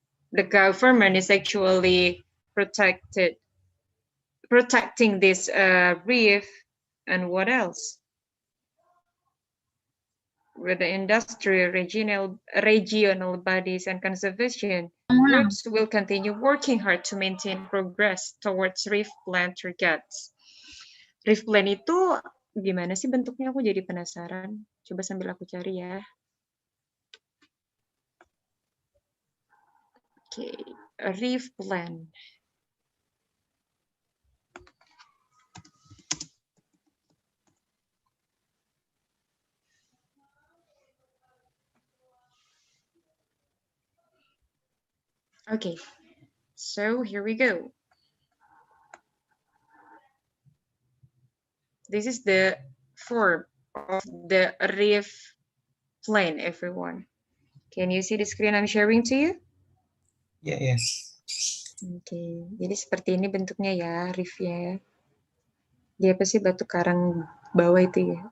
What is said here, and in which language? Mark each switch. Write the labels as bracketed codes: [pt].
[en] The government is actually protecting this reef, and what else? With the industry, regional bodies, and conservation groups will continue working hard to maintain progress towards reef plan targets. [id] Reef plan itu gimana sih bentuknya? Aku jadi penasaran. Coba sambil aku cari ya. [en] Okay, a reef plan. Okay, so here we go. This is the form of the reef plain, everyone. Can you see the screen I'm sharing to you? Yes. [id] Oke, jadi seperti ini bentuknya ya, reef-nya. Dia apa sih batu karang bawah itu ya?